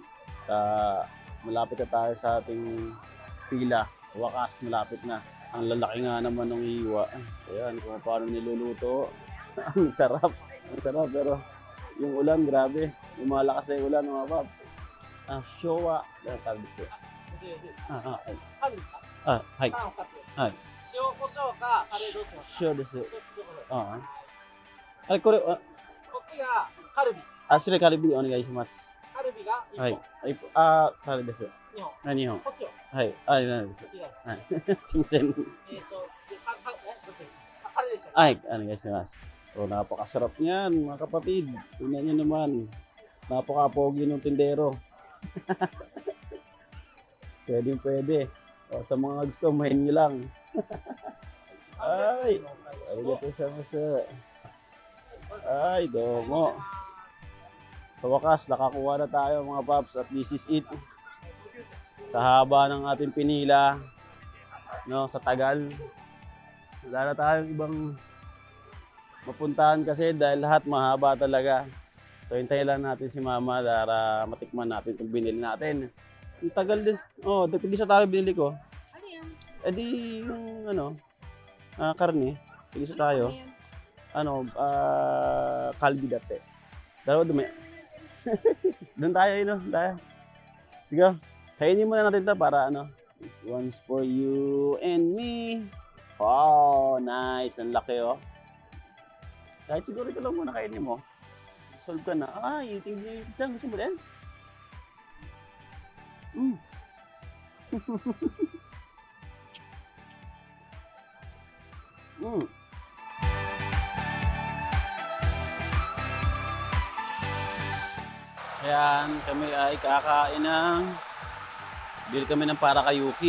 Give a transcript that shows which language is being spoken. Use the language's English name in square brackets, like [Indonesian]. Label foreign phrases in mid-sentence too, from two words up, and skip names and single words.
[Filipino] Malapit na tayo sa ating pila. Wakas, malapit na. Ang lalaki nga naman ng iwa. Ayan, kung paano niluluto. Ang sarap. Ang sarap, pero yung ulan, grabe. Yung malakas na yung ulan, mga paps. Showa. Ano tawag dito? [Japanese] はい。はい. 塩コショウかカレーどうしますか？シュアです. 一つどころであ、これ, こっちがカルビ、シュア、カルビ、お願いします. カルビが1 はい本、。カレーです. 2本、 2本。こっちを、はい。なんです。こっちが、はい。すみません。でどっち？カレーでした。あ、お願いします. [Filipino] So, napakasarap niyan, mga kapatid. Tingnan niyo naman. Napaka-pogi ng tindero. Pwede. O, sa mga gusto, mahin nyo lang. Ay, [Japanese] ありがとうございます. [Filipino] Ay, domo. Sa wakas, nakakuha na tayo mga paps at [English] this is it. [Filipino] Sa haba ng ating pinila, no, sa tagal. Wala na tayong ibang mapuntahan kasi dahil lahat mahaba talaga. So, hintayin lang natin si Mama para matikman natin itong binili natin. Ang tagal din. Oh, tigisa tayo binili ko. Ano yan? Eh di yung karne. Tigisa tayo. Kalbi dati. Dalawa dumi. Doon tayo, tayo. Sige, kainin muna natin ito para [English] This one's for you and me. [Filipino] Wow, nice. Ang laki, oh. Kahit siguro ito lang muna kainin mo. Solve ka na. Ay, tingin dyan. Gusto mo din? Ayan, kami ay kakain ng bili kami ng para kay Yuki.